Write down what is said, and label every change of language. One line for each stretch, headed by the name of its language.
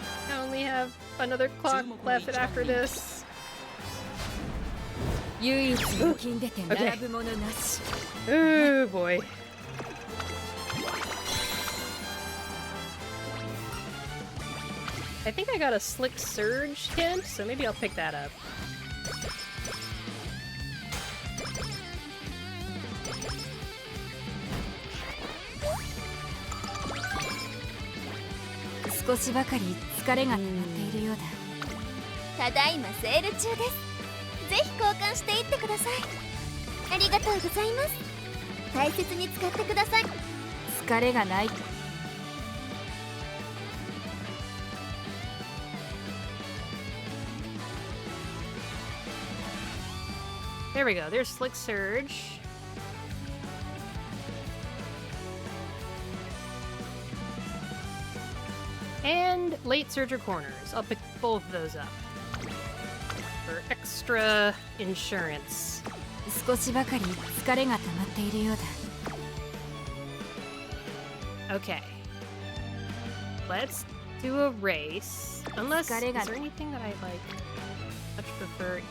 English: I only have another clock left after this.
Japanese: 唯一の金でて並ぶものなし。
English: Oh boy. I think I got a Slick Surge hint, so maybe I'll pick that up.
Japanese: 「少しばかり疲れが溜まっているようだ。ただいまセール中です。ぜひ交換していってください。ありがとうございます。大切に使ってください。疲れがない。
English: There we go. There's Slick Surge. And late surger corners. I'll pick both of those up for extra insurance.
Japanese: 少しばかり疲れが溜まっているようだ。
English: Okay. Let's do a race. Unless, is there anything that I like much prefer?